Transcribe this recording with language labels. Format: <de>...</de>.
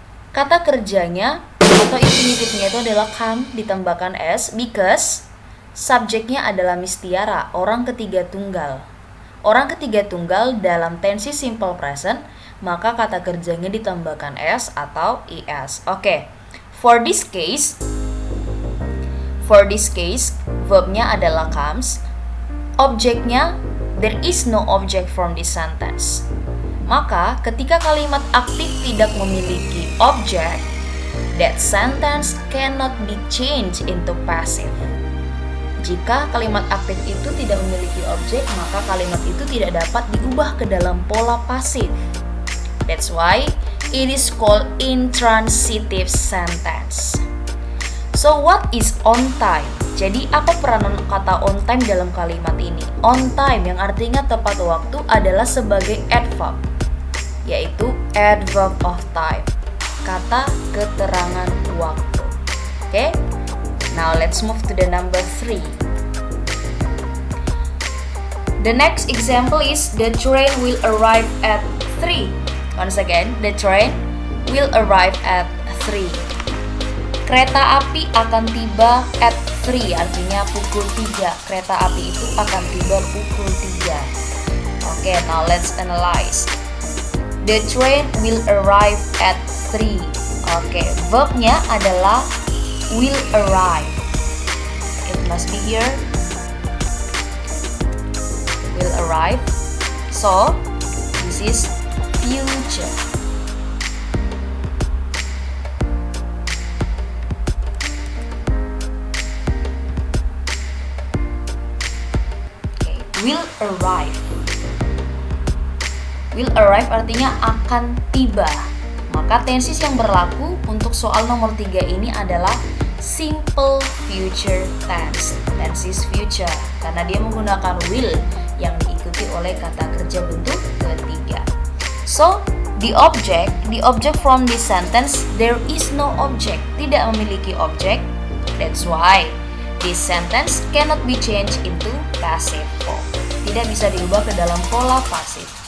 <id>Kata kerjanya atau infinitifnya itu adalah come ditambahkan s</id> <en>because</en> <id>subjeknya adalah Miss Tiara, orang ketiga tunggal. Orang ketiga tunggal dalam tensi simple present, maka kata kerjanya ditambahkan s atau es. Oke.</id> <en>For this case,</en> <id>verbnya adalah</id> <en>comes.</en> <id>Objeknya,</id> <en>there is no object from this sentence.</en> <id>Maka, ketika kalimat aktif tidak memiliki objek,</id> <en>that sentence cannot be changed into passive.</en> <id>Jika kalimat aktif itu tidak memiliki objek, maka kalimat itu tidak dapat diubah ke dalam pola pasif.</id> <en>That's why it is called intransitive sentence. So what is on time?</en> <id>Jadi apa peranan kata on time dalam kalimat ini? On time yang artinya tepat waktu adalah sebagai adverb, yaitu adverb of time, kata keterangan waktu.</id> <en>Okay? Now let's move to the number 3. The next example is the train will arrive at 3. Once again, the train will arrive at 3.</en> <id>Kereta api akan tiba</id> <en>at 3,</en> <id>artinya pukul 3. Kereta api itu akan tiba pukul 3.</id> <en>Okay, now let's analyze. The train will arrive at 3.</en> <id>Oke, verbnya adalah will arrive.</id> <en>It must be here. Will arrive. So, this is future. Okay, will arrive.</en> <id>Will arrive artinya akan tiba. Maka tenses yang berlaku untuk soal nomor 3 ini adalah simple future tense. Tenses future karena dia menggunakan will yang diikuti oleh kata kerja bentuk ketiga.</id> <en>So, the object from this sentence, there is no object.</en> <id>Tidak memiliki objek.</id> <en>That's why this sentence cannot be changed into passive form.</en> <id>Tidak bisa diubah ke dalam pola pasif.</id>